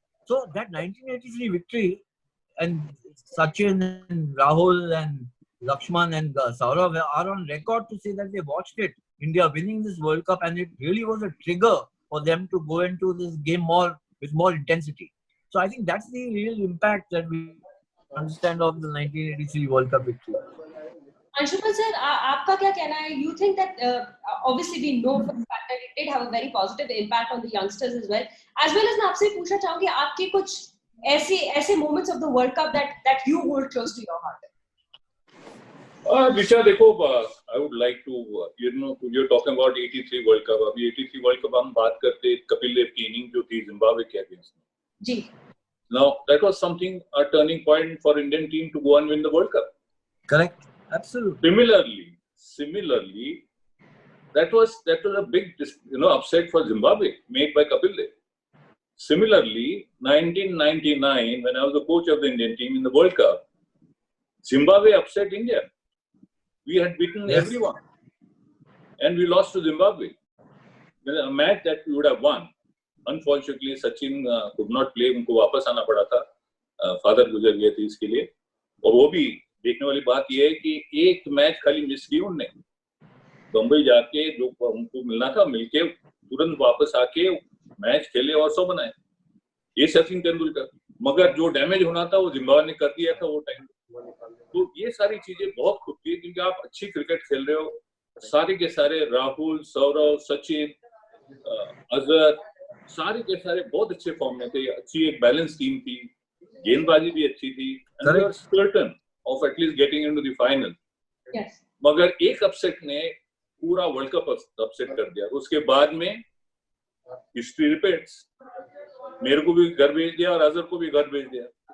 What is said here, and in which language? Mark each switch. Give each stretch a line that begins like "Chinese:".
English: So that 1983 victory, and Sachin and Rahul and Lakshman and Saurav are on record to say that they watched it, India winning this World Cup, and it really was a trigger for them to go into this game with more intensity. So I think that's the real impact that we understand of the 1983 World Cup victory.
Hindi: Anshuman sir, आपका क्या कहना है?
English: You think that obviously we know for the fact that it did have a very positive impact on the youngsters as well as
Hindi: मैं आपसे पूछना चाहूंगी आपके कुछ ऐसे
English: moments of the World Cup that you hold close to your heart. Richa, देखो, I would like to, you're talking about 83 World Cup.
Hindi: अभी 83 World Cup हम बात करते कपिल देव की इनिंग जो थी जिम्बाब्वे के अगेंस्ट में. जी.
English: Now that was something, a turning point for Indian team to go and win the World Cup. Correct. Absolutely. Similarly, that was a big upset for Zimbabwe made by Kapil Dev. Similarly, 1999, when I was the coach of the Indian team in the World Cup, Zimbabwe upset India. We had beaten everyone, and we lost to Zimbabwe. A match that we would have won. Unfortunately, Sachin could not play.
Hindi: उनको वापस आना पड़ा था. Father गुजर गए थे इसके लिए. और वो भी देखने वाली बात ये है कि एक मैच खाली मिस की उनने. बम्बई जाके जो उनको मिलना था मिलके तुरंत वापस आके मैच खेले और 100 बनाए. ये सचिन तेंदुलकर. मगर जो डैमेज होना था वो जिम्बाब्वे ने कर दिया था वो टाइम. तो ये सारी चीजें बहुत खुद की, क्योंकि आप अच्छी क्रिकेट खेल रहे हो. सारे के सारे राहुल, सौरव, सचिन, अजहर, सारे के सारे बहुत अच्छे फॉर्म में थे. अच्छी एक बैलेंस टीम थी, गेंदबाजी भी अच्छी थी,
English: and we were certain of at least getting into the final. Yes.
Hindi: मगर एक अपसेट ने पूरा वर्ल्ड कप अपसेट कर दिया. उसके बाद में
English: History repeats.
Hindi: मेरे को भी घर भेज दिया और अजहर को भी घर भेज दिया.